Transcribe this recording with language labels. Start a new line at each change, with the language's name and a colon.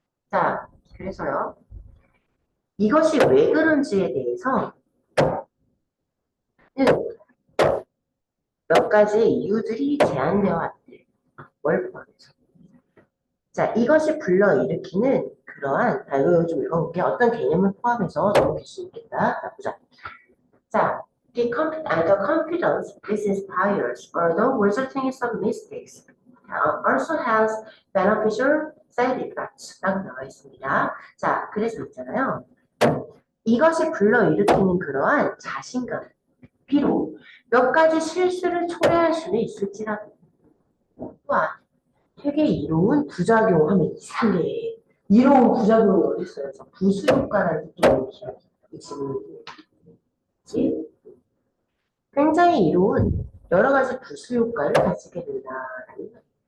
Korean: 자, 그래서요. 이것이 왜 그런지에 대해서 몇 가지 이유들이 제안되어 왔대. 뭘 포함해서. 자, 이것이 불러일으키는 그러한, 이거 좀 읽어볼게요. 어떤 개념을 포함해서 넘길 수 있겠다. 자, 보자.
English: 자, the confidence this inspires, although resulting in some mistakes, also has beneficial side effects.
Korean: 라고 나와 있습니다. 자, 그래서 있잖아요. 이것이 불러일으키는 그러한 자신감. 비록 몇 가지 실수를 초래할 수는 있을지라도 또한 되게 이로운 부작용하면 이상해. 이로운 부작용이 어디 있어요? 부수효과라는 느낌이 이 질문이 굉장히 이로운 여러 가지 부수효과를 가지게 된다라는 거예요.